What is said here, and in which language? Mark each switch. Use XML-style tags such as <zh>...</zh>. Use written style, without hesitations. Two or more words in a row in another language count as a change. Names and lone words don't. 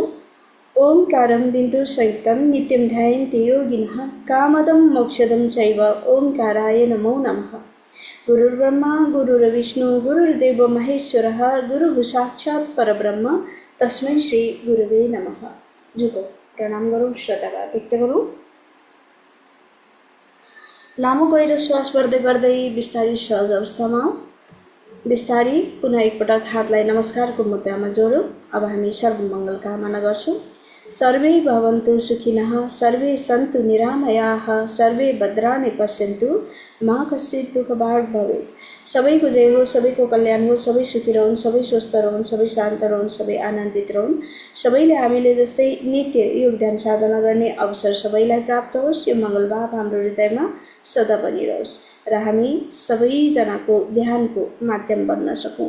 <sa>ओंकारं बिन्दु संयुक्तं नित्यं ध्यायन्ति योगिनः कामदं मोक्षदं चैव ओंकाराय नमो नमः। गुरुर्ब्रह्मा गुरुर्विष्णु गुरुर्देवो महेश्वरः गुरुः साक्षात् परब्रह्म तस्मै श्री गुरुवे नमः।</sa> <ne>झुको प्रणाम गरौँ, श्रद्धा व्यक्त गरौँ। लामो गहिरो श्वास भर्दै भर्दै बिस्तारी सहज अवस्थामा बिस्तारी पुनः एकपटक हातलाई नमस्कारको मुद्रामा जोडौँ। अब हामी सर्वमङ्गल कामना गर्छौँ।</ne> <sa>सर्वे भवन्तु सुखिनः, सर्वे सन्तु निरामयाः, सर्वे भद्राणि पश्यन्तु, मा कश्चित् दुःखभाग् भवेत्।</sa> <ne>सबैको जय हो, सबैको कल्याण हो, सबै सुखी रहन्, सबै स्वस्थ रहन्, सबै शान्त रहन्, सबै आनन्दित रहन्। सबैले हामीले जस्तै नित्य योग ध्यान साधना गर्ने अवसर सबैलाई प्राप्त होस्। यो मङ्गलभाव हाम्रो हृदयमा सदा बनिरहोस् र हामी सबैजनाको ध्यानको माध्यम बन्न सकौँ।</ne>